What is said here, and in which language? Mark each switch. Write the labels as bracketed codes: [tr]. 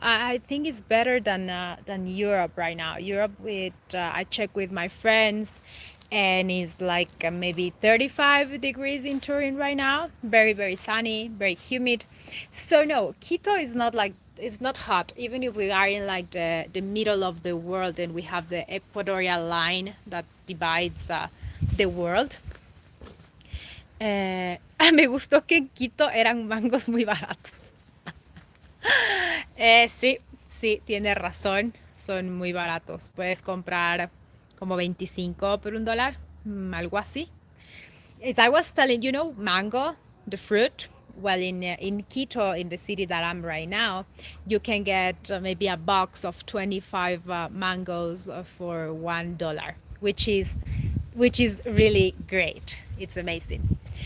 [en] I think it's better than Europe right now. Europe, with I check with my friends, and it's like maybe 35 degrees in Turin right now. Very, very sunny, very humid. So no, Quito is not like it's not hot. Even if we are in like the middle of the world and we have the equatorial line that divides the world. [es] Me gustó que en Quito eran mangos muy baratos. Sí, sí, tienes razón. Son muy baratos. Puedes comprar como 25 por $1, algo así. [en] As I was telling you, know, mango, the fruit. Well, in Quito, in the city that I'm right now, you can get maybe a box of 25 mangoes for $1, which is really great. It's amazing.